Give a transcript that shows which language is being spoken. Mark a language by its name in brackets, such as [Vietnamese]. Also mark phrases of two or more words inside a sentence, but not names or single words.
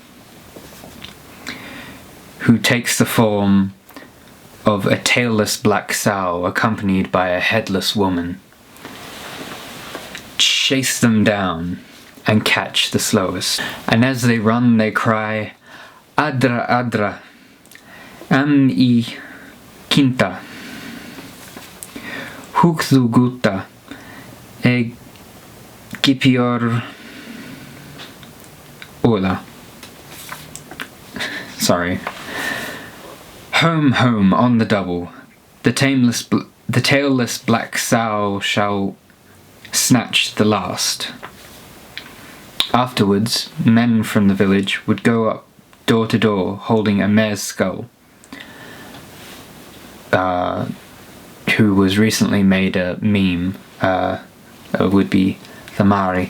[English] who takes the form of a tailless black sow accompanied by a headless woman, chase them down and catch the slowest. And as they run they cry, [Welsh] "Adra, adra, am I kinta, Hwch Ddu Gwta, gyfer ola." [English] Sorry. Home, home, on the double. The tailless black sow shall snatch the last. Afterwards, men from the village would go up door to door holding a mare's skull, who was recently made a meme, would be the Mari.